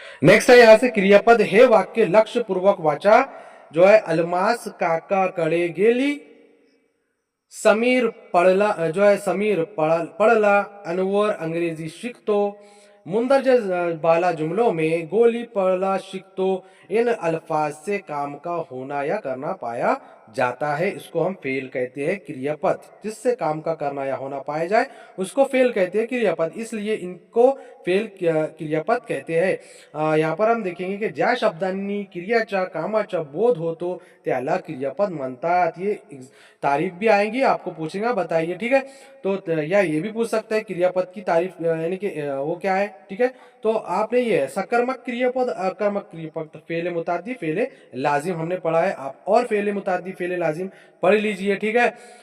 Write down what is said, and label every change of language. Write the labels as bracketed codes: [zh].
[hi] Next है यहाँ से क्रियापद [mr] हे वाक्य लक्ष्य पूर्वक वाचा, [hi] जो है [mr] अलमास काकाकडे गेली, [hi] समीर पढ़ला, जो है समीर पढ़ला, [mr] अनवर अंग्रेजी शिकतो, [hi] मुंदरजा बाला जुमलों में गोली पढ़ला शिकतो, इन अल्फाज से काम का होना या करना पाया जाता है, इसको हम फेल कहते हैं क्रियापद। जिससे काम का करना या होना पाया जाए उसको फेल कहते हैं क्रियापद, इसलिए इनको फेल क्रियापद कहते हैं। यहाँ पर हम देखेंगे की [mr] ज्या शब्दांनी क्रियाचा कामाचा बोध होतो त्याला क्रियापद म्हणतात। [hi] ये तारीफ भी आएंगी, आपको पूछेगा बताइए, ठीक है। तो या ये भी पूछ सकता है क्रियापद की तारीफ यानी कि वो क्या है, ठीक है। तो आपने ये सकर्मक क्रियापद अकर्मक क्रियापद, तो फेले मुतादी फेले लाजिम हमने पढ़ा है, आप और फेले मुतादी फेले लाजिम पढ़ लीजिए, ठीक है।